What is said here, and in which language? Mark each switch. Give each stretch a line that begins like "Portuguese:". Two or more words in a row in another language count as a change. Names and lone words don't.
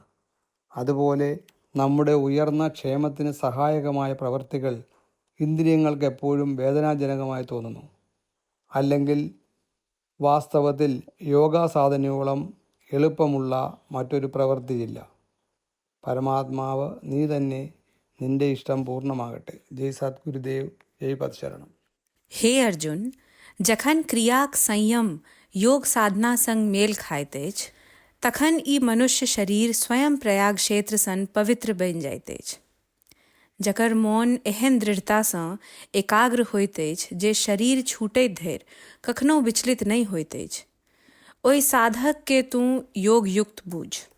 Malayalam: അതുപോലെ നമ്മുടെ ഉയർന്ന ക്ഷേമത്തിന് സഹായകമായ പ്രവൃത്തികൾ ഇന്ദ്രിയങ്ങൾക്ക് എപ്പോഴും വേദനാജനകമായി തോന്നുന്നു. അല്ലെങ്കിൽ വാസ്തവത്തിൽ യോഗാസാധനയോളം എളുപ്പമുള്ള മറ്റൊരു പ്രവൃത്തിയില്ല. പരമാത്മാവ് നീ തന്നെ, നിന്റെ ഇഷ്ടം പൂർണ്ണമാകട്ടെ. ജയ് സദ്ഗുരുദേവ്, ജയ് പത്ശരണം.
Maithili: हे अर्जुन, जखन क्रियाक संयम योग साधना संग मेल खाइत अछि तखन ई मनुष्य शरीर स्वयं प्रयाग क्षेत्र सन पवित्र बनि जाइत अछि। जकर मोन एहन दृढ़तासँ एकाग्र होइत अछि जे शरीर छूटैत धरि कखनो विचलित नहि होइत अछि, ओहि साधक के तू योग युक्त बूझ।